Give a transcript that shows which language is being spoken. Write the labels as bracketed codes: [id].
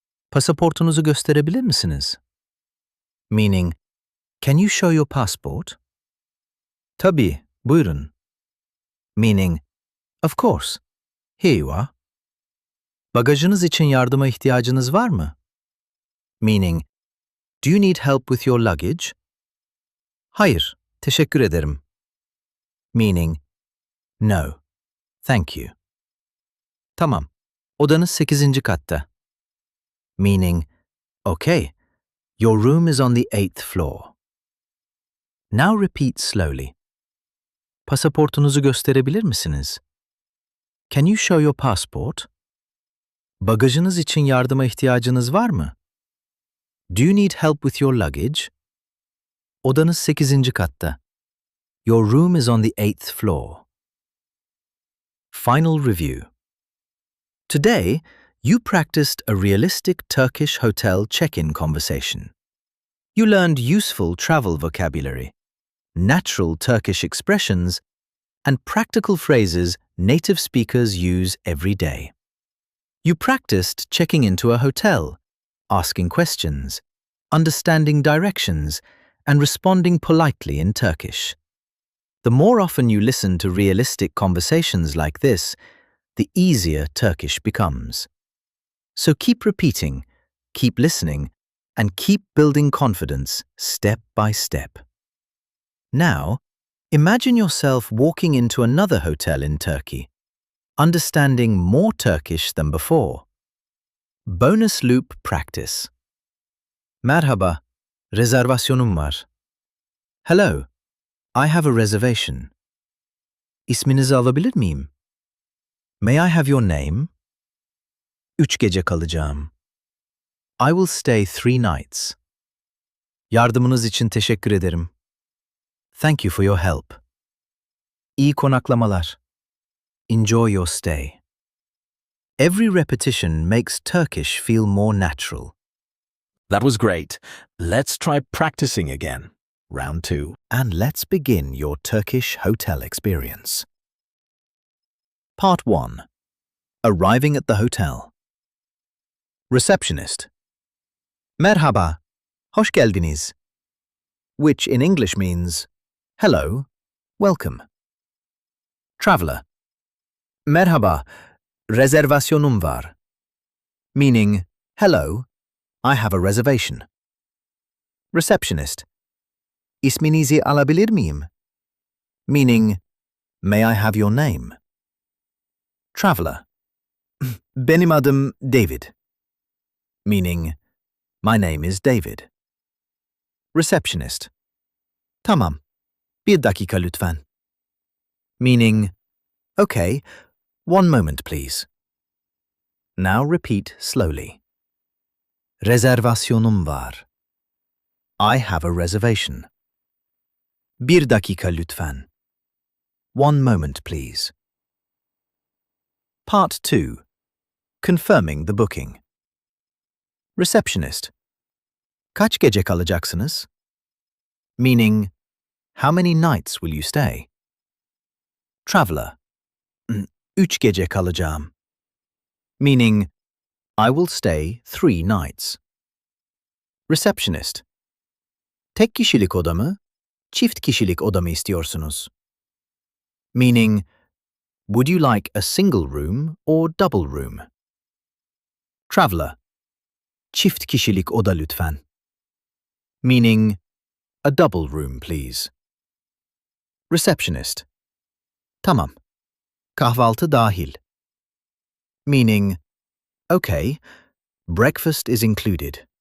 [tr] Pasaportunuzu gösterebilir misiniz? [en] Meaning, can you show your passport? [tr] Tabii, buyurun. [en] Meaning, of course, here you are. [tr] Bagajınız için yardıma ihtiyacınız var mı? [en] Meaning, do you need help with your luggage? [tr] Hayır, teşekkür ederim. [en] Meaning, no, thank you. [tr] Tamam, odanız 8. katta. [en] Meaning, okay, your room is on the 8th floor. Now repeat slowly. [tr] Pasaportunuzu gösterebilir misiniz? [en] Can you show your passport? [tr] Bagajınız için yardıma ihtiyacınız var mı? [en] Do you need help with your luggage? [tr] Odanız 8. katta. [en] Your room is on the 8th floor. Final review. Today, you practiced a realistic Turkish hotel check-in conversation. You learned useful travel vocabulary, natural Turkish expressions, and practical phrases native speakers use every day. You practiced checking into a hotel, asking questions, understanding directions, and responding politely in Turkish. The more often you listen to realistic conversations like this, the easier Turkish becomes. So keep repeating, keep listening, and keep building confidence step by step. Now, imagine yourself walking into another hotel in Turkey, understanding more Turkish than before. Bonus loop practice. [tr] Merhaba, rezervasyonum var. [en] Hello, I have a reservation. [tr] İsminizi alabilir miyim? [en] May I have your name? [tr] 3 gece kalacağım. [en] I will stay 3 nights. [tr] Yardımınız için teşekkür ederim. [en] Thank you for your help. [tr] İyi konaklamalar. [en] Enjoy your stay. Every repetition makes Turkish feel more natural. That was great. Let's try practicing again. Round 2. And let's begin your Turkish hotel experience. Part 1. Arriving at the hotel. Receptionist. [tr] Merhaba, hoş geldiniz, [en] which in English means, hello, welcome. Traveller. [tr] Merhaba, rezervasyonum var, [en] meaning, hello, I have a reservation. Receptionist. [tr] İsminizi alabilir miyim? [en] Meaning, may I have your name? Traveller. [tr] Benim adım David. [en] Meaning, my name is David. Receptionist. [tr] Tamam, bir dakika lütfen. [en] Meaning, okay, one moment please. Now repeat slowly. [tr] Rezervasyonum var. [en] I have a reservation. [tr] Bir dakika lütfen. [en] One moment please. Part 2. Confirming the booking. Receptionist. [tr] Kaç gece kalacaksınız? [en] Meaning, how many nights will you stay? Traveller. [tr] 3 gece kalacağım. [en] Meaning, I will stay 3 nights. Receptionist. [tr] Tek kişilik oda mı, çift kişilik oda mı istiyorsunuz? [en] Meaning, would you like a single room or double room? Traveller. [tr] Çift kişilik oda lütfen. [en] Meaning, a double room please. Receptionist. [tr] Tamam. Kahvaltı dahil. [en] Meaning, okay, breakfast is included.